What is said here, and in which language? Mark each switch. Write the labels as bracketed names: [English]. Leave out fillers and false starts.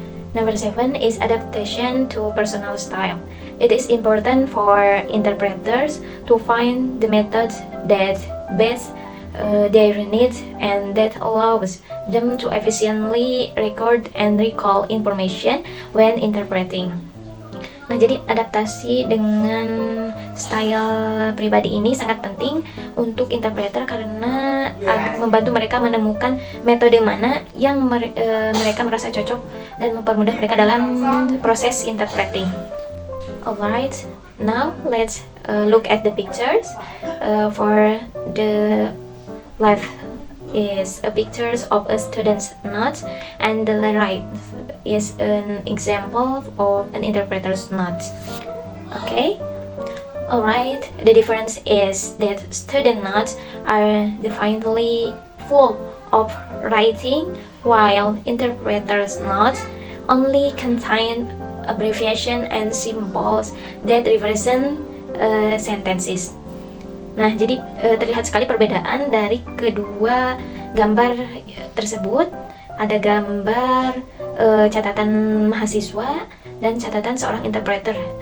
[English] Number 7 is adaptation to personal style. It is important for interpreters to find the methods that best their needs, and that allows them to efficiently record and recall information when interpreting. [Indonesian] Nah, jadi adaptasi dengan style pribadi ini sangat penting untuk interpreter karena membantu mereka menemukan metode mana yang mereka merasa cocok dan mempermudah mereka dalam proses interpreting. [English] Alright, now let's look at the pictures. For the left is a pictures of a student's notes, and the right is an example of an interpreter's notes. Okay, alright, the difference is that student notes are definitely full of writing, while interpreter's notes only contain abbreviation and symbols that represent sentences. [Indonesian] Nah, jadi terlihat sekali perbedaan dari kedua gambar tersebut. Ada gambar catatan mahasiswa dan catatan seorang interpreter.